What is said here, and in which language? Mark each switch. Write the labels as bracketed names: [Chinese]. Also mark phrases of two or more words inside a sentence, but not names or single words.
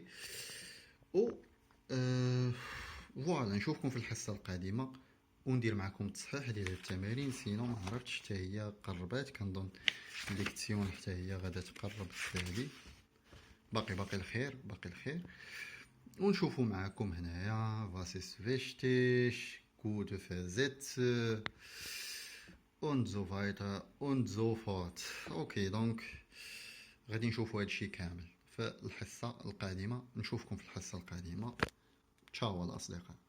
[Arabic] و فوالا نشوفكم في الحصه القادمه وندير معكم التصحيح ديال هاد التمارين. سينو ما عرفتش حتى هي قربات، كنظن الليكسيون حتى هي غادا تقرب بزاف. باقي الخير، باقي الخير. ونشوفوا معكم هنايا فاسيس فيشتيش [German] gute Versätze und so weiter und so fort. [Arabic] اوكي دونك غادي نشوفوا هادشي كامل في الحصه القادمه. نشوفكم في الحصه القادمه. تشاو الاصدقاء.